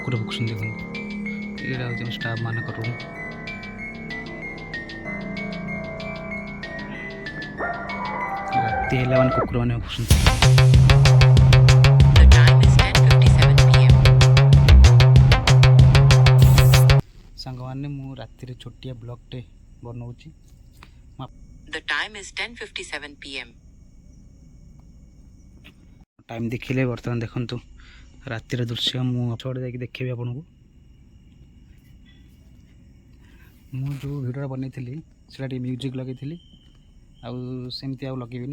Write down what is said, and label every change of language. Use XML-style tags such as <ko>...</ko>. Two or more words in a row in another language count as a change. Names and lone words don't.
<or>କୁକୁର ଭୁକୁଛନ୍ତି ଦେଖନ୍ତୁ। ଏଇଟା ହେଉଛି ଆମ ଷ୍ଟାଫ୍ ମାନଙ୍କ ରୁମ୍। ରାତି ହେଲା ମାନେ କୁକୁର ମାନେ ଭୁକୁଛନ୍ତି।</or> <en>The time is 10:57 p.m.</en> <or>ସାଙ୍ଗମାନେ ମୁଁ ରାତିରେ ଛୋଟିଆ ବ୍ଲଗ୍ଟେ ବନଉଛି।</or> <en>The time is 10:57 p.m.</en> <or>ଟାଇମ୍ ଦେଖିଲେ ବର୍ତ୍ତମାନ ଦେଖନ୍ତୁ ରାତିର ଦୃଶ୍ୟ। ମୁଁ ପଛପଟେ ଯାଇକି ଦେଖେଇବି ଆପଣଙ୍କୁ। ମୁଁ ଯେଉଁ ଭିଡ଼ିଓଟା ବନେଇଥିଲି ସେଇଟା ଟିକେ ମ୍ୟୁଜିକ୍ ଲଗେଇଥିଲି, ଆଉ ସେମିତି ଆଉ ଲଗେଇବିନି।</or>